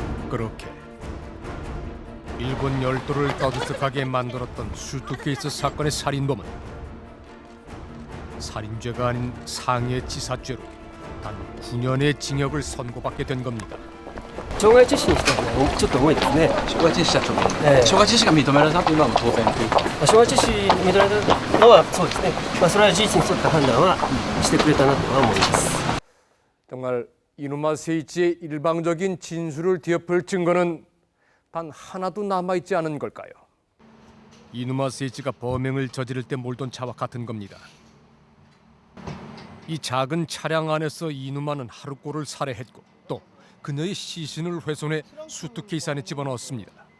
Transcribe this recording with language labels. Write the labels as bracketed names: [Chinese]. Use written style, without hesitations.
[Korean] 그렇게 일본 열도를 떠들썩하게 만들었던 수트케이스 사건의 살인범은 살인죄가 아닌 상해치사죄로 단 9년의 징역을 선고받게 된 겁니다. [Japanese] 傷害致死にしたのはちょっと重いですね。傷害致死者と傷害致死が認められたというのは当然というか傷害致死認められたのはそうですね。それは事実に沿った判断はしてくれたなとは思います。 [Korean] 정말 이누마 세이치의 일방적인 진술을 뒤엎을 증거는 단 하나도 남아있지 않은 걸까요? 이누마 세이치가 범행을 저지를 때 몰던 차와 같은 겁니다. 이 작은 차량 안에서 이누마는 하루코를 살해했고 또 그녀의 시신을 훼손해 수트케이스 안에 집어넣었습니다.